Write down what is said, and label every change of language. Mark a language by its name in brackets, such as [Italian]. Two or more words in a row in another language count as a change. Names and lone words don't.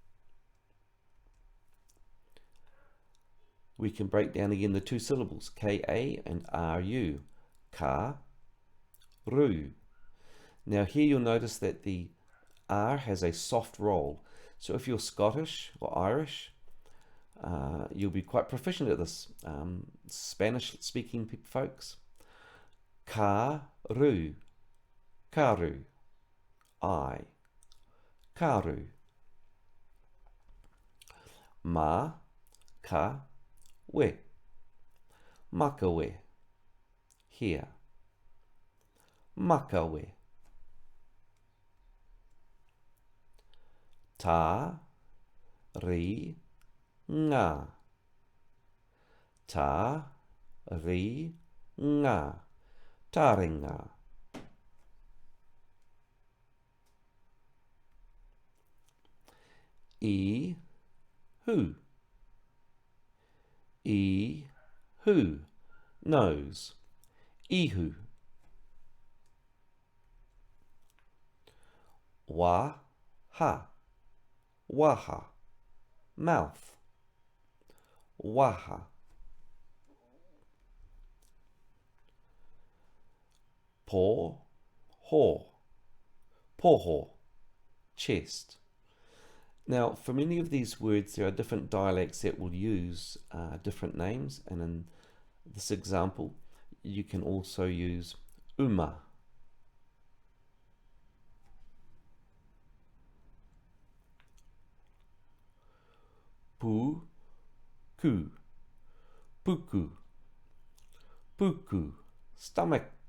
[English] We can break down again the 2 syllables, ka and ru, ka, ru. Now here you'll notice that the R has a soft roll. So if you're Scottish or Irish, you'll be quite proficient at this. Spanish speaking folks. [Māori] Ka-ru, karu, I, karu. Ma, ka, we, makawe, here, makawe. Ta, ri, nga. Ta, ri, nga. Taringa. I, hu. I, hu, nose. Ihu. Wa, ha, waha, mouth. Waha. Po, ho, poho, [English] chest. Now, for many of these words, there are different dialects that will use different names, and in this example, you can also use uma. [Māori] Pu, ku, puku, puku, [English] stomach.